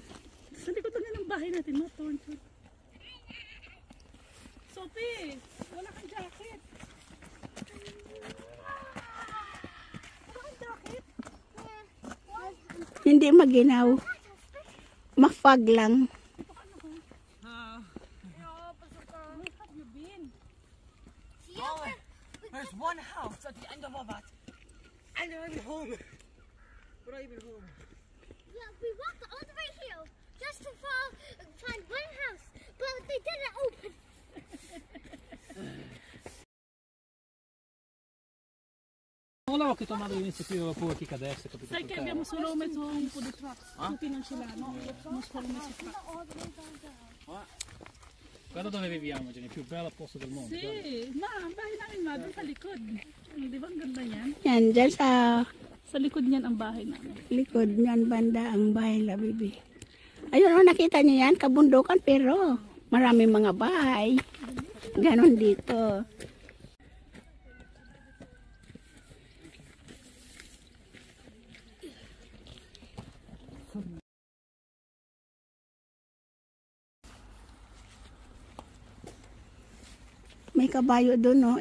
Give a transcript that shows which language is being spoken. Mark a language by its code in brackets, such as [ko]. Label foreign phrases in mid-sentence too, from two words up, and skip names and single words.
[tl] Sa likod na ng bahay natin, no? Sophie, wala kang jacket. Wala kang jacket? Hindi maginaw. Mafag lang. [en] Where have you been? There's one house at the end of all that. And they're even home. We're not even home. Yeah, we walked all the way here just to find one house, but they didn't open. [it] Volevo che tornare all'inizio più fuori che adesso, capito? Sai che abbiamo solo messo un po' di trucks. Tutti non ce l'hanno. Abbiamo solo messo trucks. Guarda dove viviamo, Jenny, il più bello posto del mondo. Sì, ma [tl] ang bahay namin ma doon sa likod. Di ba ang ganda yan? Yan, dyan sa Sa likod niyan ang bahay namin. likod niyan banda ang bahay la bibi. Ayun, nakita niyo yan, kabundukan pero maraming mga bahay. Ganon dito. May kabayo doon, no?